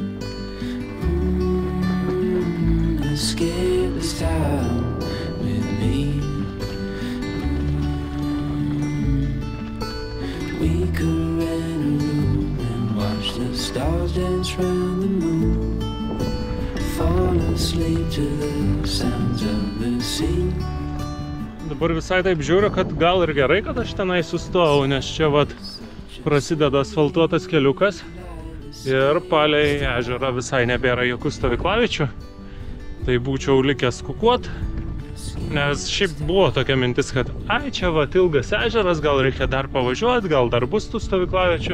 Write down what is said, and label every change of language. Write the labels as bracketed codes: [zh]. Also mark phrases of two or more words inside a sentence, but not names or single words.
[en] Escape this time with me. We could rent a room and watch the stars dance round the moon. Fall asleep to the sounds of the sea. [lt] Dabar visai taip žiūriu, kad gal ir gerai, kad aš tenai sustojau, nes čia vat prasideda asfaltuotas keliukas ir palei ežerą visai nebėra jokių stovyklaviečių. Tai būčiau likęs kukuot, nes šiaip buvo tokia mintis, kad ai, čia va ilgas ežeras, gal reikia dar pavažiuoti, gal dar bus tų stovyklaviečių.